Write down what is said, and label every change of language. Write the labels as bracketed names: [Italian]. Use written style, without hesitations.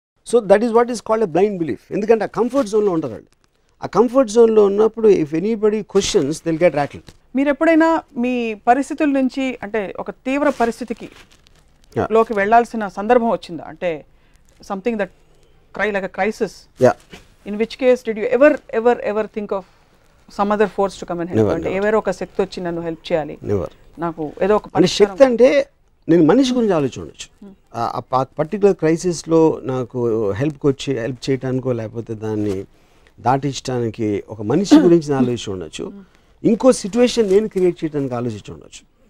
[English] So that is what is called a blind belief. [Telugu] ఎందుకంటే ఆ comfort జోన్లో ఉంటారు వాళ్ళు. ఆ కంఫర్ట్ జోన్లో ఉన్నప్పుడు [English] If anybody questions they'll get rattled. [Telugu] మీరు ఎప్పుడైనా మీ పరిస్థితుల నుంచి అంటే ఒక తీవ్ర పరిస్థితికి లోకి వెళ్ళాల్సిన సందర్భం వచ్చిందా? [English] అంటే something that like a crisis. Yeah. In which case did you ever think of some other force to come and help? [Telugu] అంటే ఎవరో ఒక శక్తి వచ్చి నన్ను హెల్ప్ చేయాలి, నాకు ఏదో ఒక పని శక్తి. అంటే నేను మనిషి గురించి ఆలోచించవచ్చు. ఆ పర్టికులర్ క్రైసిస్లో నాకు హెల్ప్ చేయడానికో లేకపోతే దాన్ని దాటించడానికి ఒక మనిషి గురించి నేను ఆలోచించి ఉండొచ్చు, ఇంకో సిచ్యువేషన్ నేను క్రియేట్ చేయడానికి ఆలోచించి ఉండొచ్చు.